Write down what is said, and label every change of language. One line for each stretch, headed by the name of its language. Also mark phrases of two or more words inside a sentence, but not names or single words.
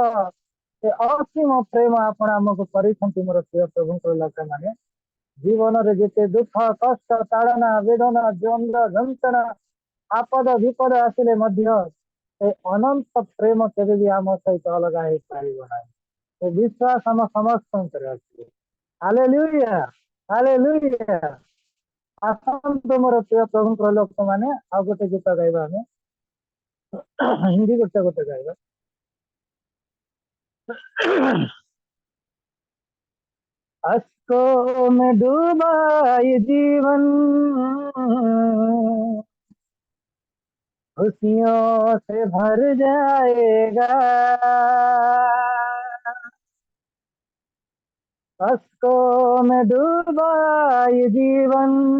Odia: ସେ ଅସୀମ ପ୍ରେମ ଆପଣ ଆମକୁ କରିଛନ୍ତି ମୋର ପ୍ରିୟ ପ୍ରଭୁଙ୍କର ଲୋକମାନେ ଜୀବନରେ ଯେତେ ଦୁଃଖ କଷ୍ଟ ତାଡ଼ନା ବେଦନା ଦ୍ୱନ୍ଦ୍ୱ ଯନ୍ତ୍ରଣା ଆପଦ ବିପଦ ଆସିଲେ ମଧ୍ୟ ସେ ଅନନ୍ତ ପ୍ରେମ କେବେ ବି ଆମ ସହିତ ଅଲଗା ହେଇପାରିବ ନାହିଁ ସେ ବିଶ୍ୱାସ ଆମ ସମସ୍ତଙ୍କର ଅଛି ହାଲେଲୁୟା ହାଲେଲୁୟା ଆସନ୍ତୁ ମୋର ପ୍ରିୟ ପ୍ରଭୁଙ୍କର ଲୋକମାନେ ଆଉ ଗୋଟେ ଗୀତ ଗାଇବା ଆମେ ହିନ୍ଦୀ ଗୋଟେ ଗାଇବା
Hindi: अश्कों में डूबा ये जीवन खुशियों से भर जाएगा अश्कों में डूबा ये जीवन